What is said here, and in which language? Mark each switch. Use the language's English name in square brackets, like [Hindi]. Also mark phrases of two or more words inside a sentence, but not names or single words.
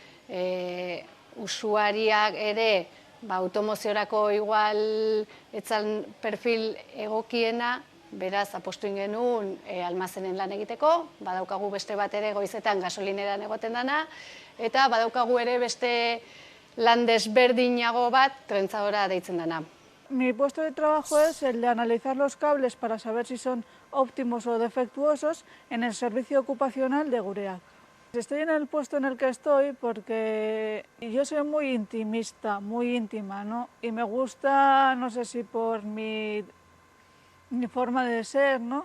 [Basque] usuariak ere automoziorako igual etzan perfil egokiena, beraz apostu genuen almazenen lan egiteko, badaukagu beste bat ere goizetan gasolineran egoten dana, eta badaukagu ere beste lan desberdinago bat trentzadora deitzen dana. [Spanish] Mi puesto de trabajo es el de analizar los cables para saber si son óptimos o defectuosos en el servicio ocupacional de Gureak. Estoy en el puesto en el que estoy porque yo soy muy intimista, muy íntima, ¿no? Y me gusta, no sé si por mi forma de ser, ¿no?